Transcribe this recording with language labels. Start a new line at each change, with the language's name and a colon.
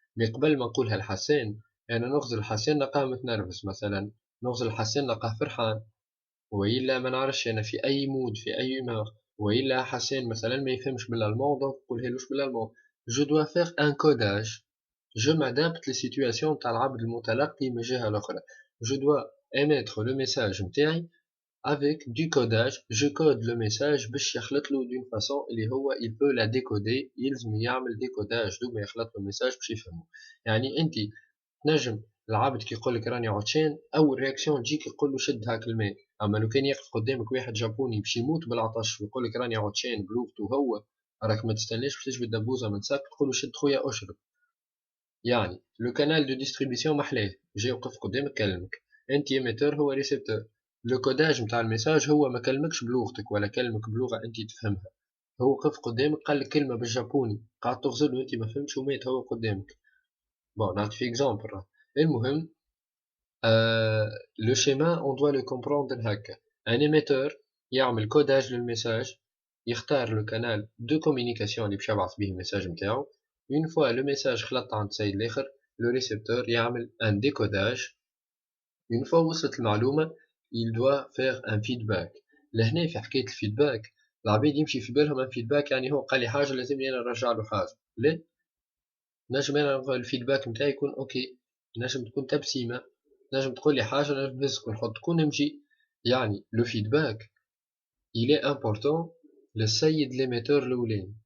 Arabic: مي قبل ما نقولها لحسان انا نغزل الحسان نلقاه متنرفز مثلا، نغزل الحسان نلقاه فرحان، وإلا ما نعرفش انا في اي مود في اي humeur، وإلا حسان مثلا ما يفهمش بالالمون دونك نقولها لوش بالالمون. جو دوا فيغ ان كوداج، جو m'adapte للسيتواسيون تاع العبد المتلقي من الجهة الاخرى.
French: جو دوا émettre le message نتاعي avec du codage.
Arabic: Je code le message باش يخلط له d'une façon اللي هو il peut la décoder، يلزم يعمل décodage دوك ما يخلط له message باش يفهمه. يعني انت تنجم العبد كي يقول لك راني عطشان، اول رياكسيون تجيك يقول له شد هاك الماء. اما لو كان يقف قدامك واحد جابوني باش يموت بالعطش ويقول لك راني عطشان بلغته هو، راك ما تستناش باش تجبد دبوزه من ساك تقول له شد خويا اشرب. يعني لو كانال دو ديستريبيسيون محلاه، جاي وقف قدامك كلمك، انت ايميتور هو ريسبتور. لو كوداج نتاع الميساج هو ما كلمكش بلغتك ولا كلمك بلغه انت تفهمها، هو وقف قدامك قال لك كلمه بالجابوني قاعد تغزل وانت ما فهمتش ومات هو قدامك. بون نعطي في اكزامبل. المهم لو شيما اون دوا لو كومبروندر هكا. ان ايميتور يعمل كوداج للميساج، يختار لو كانال دو كوميونيكاسيون اللي باش يبعث به الميساج نتاعو.
French: une fois le message خلط عند سيد الاخر، le récepteur يعمل un décodage. une fois وصلت المعلومة il doit faire un feedback.
Arabic: لهنا في حكاية الفيدباك العباد يمشي في بالهم الفيدباك يعني هو قال لي حاجة لازم انا نرجع له حاجة. لا، نجم انا الفيدباك نتاعي يكون اوكي، نجم تكون تبسيمة، نجم تقول لي حاجة نجم نهزك ونحط تكون نمشي. يعني لو فيدباك il est important للسيد ليميتور الاولاني.